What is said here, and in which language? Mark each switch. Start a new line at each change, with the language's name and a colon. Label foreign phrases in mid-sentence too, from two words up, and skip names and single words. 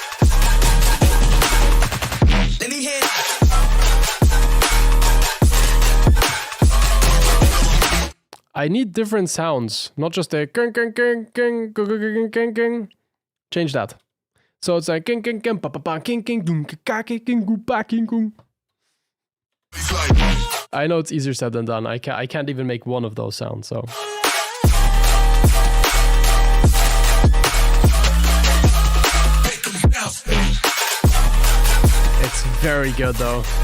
English: I need different sounds, not just a gang gang gang gang gang gang gang. Change that. So it's like gang gang gang pa pa pa gang gang doom ka ka gang gu ba gang gung. I know it's easier said than done. I can't even make one of those sounds. So. It's very good though.